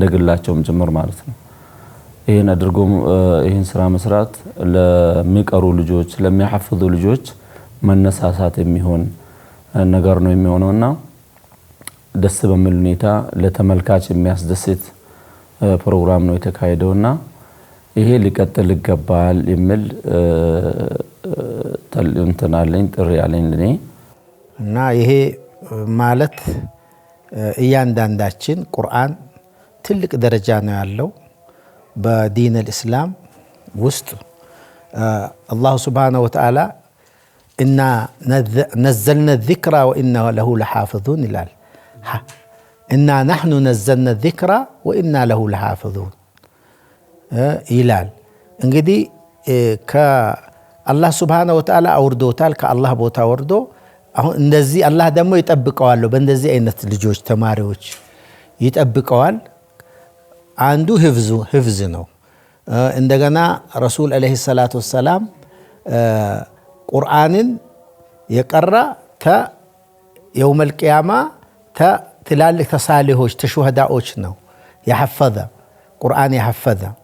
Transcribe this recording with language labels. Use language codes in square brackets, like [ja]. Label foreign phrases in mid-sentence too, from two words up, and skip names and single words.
[am] ግላቸውም ጭምር ማለት ነው። ይሄን አድርጎ ይሄን ስራ መስራት ለሚቀሩ ልጆች ለሚያሐፍዙ ልጆች መነሳሳት የሚሆን ነገር ነው የሚሆነውና ደስ በሚል ሁኔታ ለተመልካች የሚያስደስት ፕሮግራም ነው የተካሄደውና ይሄ ሊቀጥል ይገባል የሚል ተልእንተናለኝ ጥሪ ያለኝ ለኔ እና ይሄ ማለት እያንዳንዳችን ቁርአን ትልቅ ደረጃ ነው ያለው በዲን الإسلام ውስጥ አላህ [ar] سبحانه وتعالى [am] እና [ar] نزلنا الذكر وإنا له لحافظون [am] ይላል እና [ar] نحن نزلنا الذكر وإنا له لحافظون [am] ይላል እንግዲህ ከአላህ [ar] سبحانه وتعالى [am] አውርዶታል ከአላህ ቦታ ወርዶ አሁን እንደዚህ አላህ ደግሞ ይጠብቀዋል በእንደዚህ አይነት ልጆች ተማሪዎች ይጠብቀዋል አንዱ ህፍዝ ነው እንደገና ረሱል [ar] عليه الصلاة والسلام [am] ቁርአንን የቀራ [ar] يوم القيامة [am] ትላልቅ ተሳሊሆች ተሹሃዳዎች ነው ያሐፈዘ ቁርአን ያሐፈዘ